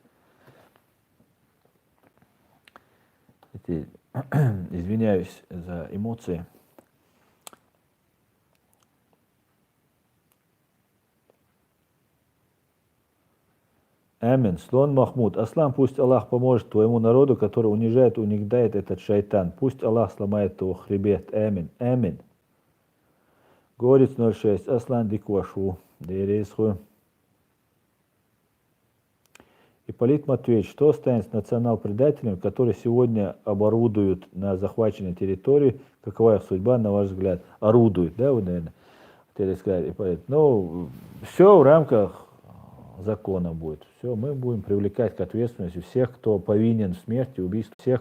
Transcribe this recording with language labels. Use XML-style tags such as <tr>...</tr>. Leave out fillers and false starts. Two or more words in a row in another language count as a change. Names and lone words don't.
<ru>Извиняюсь за эмоции. Амин. Слон Махмуд. Аслан, пусть Аллах поможет твоему народу, который унижает, унижает этот шайтан. Пусть Аллах сломает его хребет. Амин. Амин. Горец 06. Аслан Диквашу. Дересху. Ипполит Матвеевич, что станет с национал-предателями, которые сегодня оборудуют на захваченной территории? Какова их судьба, на ваш взгляд? Орудуют, да, вы, наверное, хотели сказать, Ипполит? Ну, все в рамках закона будет. Все, мы будем привлекать к ответственности всех, кто повинен в смерти, убийстве.</ru>